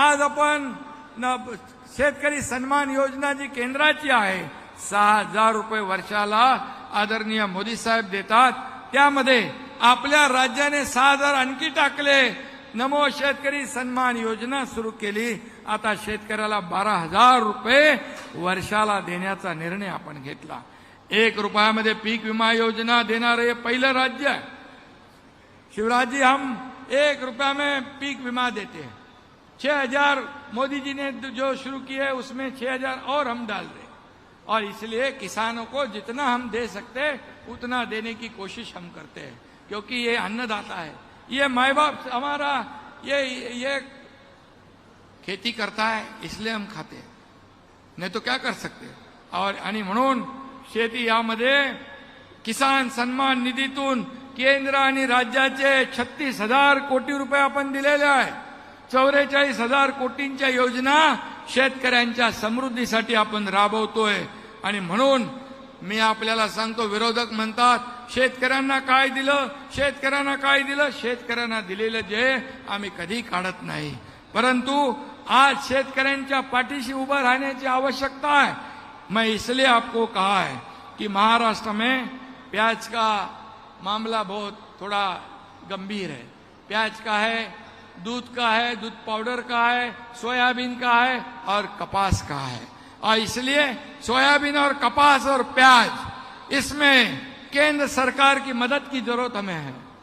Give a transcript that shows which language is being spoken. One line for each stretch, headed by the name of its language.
Marathi: आज आपण शेतकरी सन्मान योजना जी केंद्राची आहे, 6,000 रुपये वर्षाला आदरणीय मोदी साहेब देतात, त्यामध्ये आपल्या राज्याने 6,000 आणखी टाकले, नमो शेतकरी सन्मान योजना सुरू केली। आता शेतकऱ्याला 12,000 रुपये वर्षाला देण्याचा निर्णय आपण घेतला। 1 रुपयामध्ये पीक विमा योजना देणारे पहिलं राज्य है।
Hindi: शिवराज जी, हम 1 रुपया में पीक विमा देते हैं। 6,000 मोदी जी ने जो शुरू किए उसमें 6,000 और हम डाल रहे, और इसलिए किसानों को जितना हम दे सकते उतना देने की कोशिश हम करते हैं, क्योंकि ये अन्नदाता है, ये माँ बाप हमारा ये खेती करता है, इसलिए हम खाते हैं, नहीं तो क्या कर सकते।
Marathi: और आणि म्हणून शेती यामध्ये किसान सन्मान निधीतून केंद्र आणि राज्याचे 36,000 कोटी रुपये आपण दिलेले आहे। 44,000 कोटींच्या योजना शेतकऱ्यांच्या समृद्धीसाठी आपण राबवतोय। आणि म्हणून मी आपल्याला सांगतो, विरोधक म्हणतात शेतकऱ्यांना काय दिलं, शेतकऱ्यांना काय दिलं, शेतकऱ्यांना दिलेलं जे आम्ही कधी काढत नाही, परंतु आज शेतकऱ्यांच्या पाठीशी उभं राहण्याची आवश्यकता है।
Hindi: मैं इसलिए आपको कहा है कि महाराष्ट्र में प्याज का मामला बहुत थोड़ा गंभीर है। प्याज का है, दूध का है, दूध पाउडर का है, सोयाबीन का है और कपास का है। और इसलिए सोयाबीन और कपास और प्याज, इसमें केंद्र सरकार की मदद की जरूरत हमें है।